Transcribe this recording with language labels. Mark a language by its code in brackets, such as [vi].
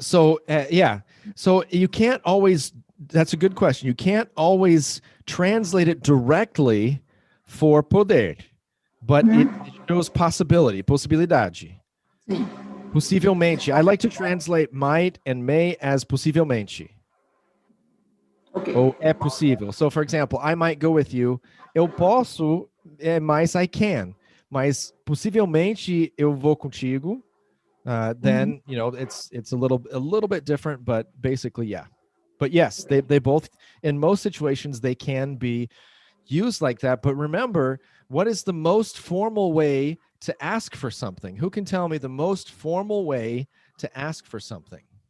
[en] So, So you can't always, that's a good question. You can't always translate it directly for poder, but it shows possibility, possibilidade. [pt] Sim. Possivelmente. [en] I like to translate might and may as possivelmente. Okay. [pt] Ou é possível. [en] So, for example, I might go with you. [pt] Eu posso, mas [en] I can. [pt] Mas possivelmente eu vou contigo. [en] Then it's a little bit different, but basically, yeah. But yes, they both, in most situations, they can be used like that. But remember, what is the most formal way to ask for something? Who can tell me the most formal way to ask for something?